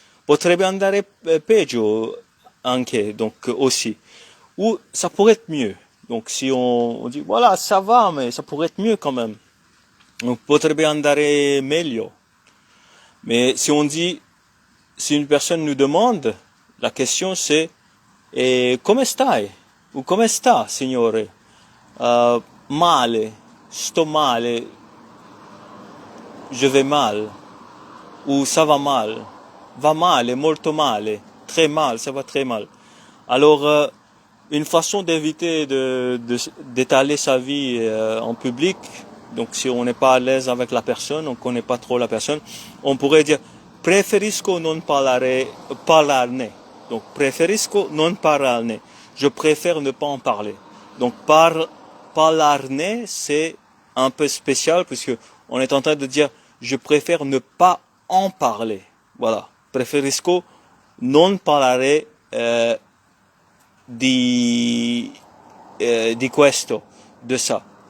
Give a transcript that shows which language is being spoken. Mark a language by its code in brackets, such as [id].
[it] Potrebbe andare peggio anche, [fr] donc aussi. Ou ça pourrait être mieux. Donc si on dit voilà, ça va, mais ça pourrait être mieux quand même. [it] Donc potrebbe andare meglio. [fr] Mais si on dit, si une personne nous demande, la question c'est [it] come stai? Ou come sta, signore? Male, sto male, [fr] je vais mal. Ou ça va [it] male, molto male, [fr] très mal, ça va très mal. Alors, une façon d'éviter d'étaler sa vie en public, donc si on n'est pas à l'aise avec la personne, on connaît pas trop la personne, on pourrait dire [it] preferisco non parlarne. [fr] Donc [it] preferisco non parlarne. [fr] Je préfère ne pas en parler. Donc parlarne, c'est un peu spécial puisque on est en train de dire je préfère ne pas en parler. Voilà. [it] Preferisco non parlare di questo, [fr] de ça.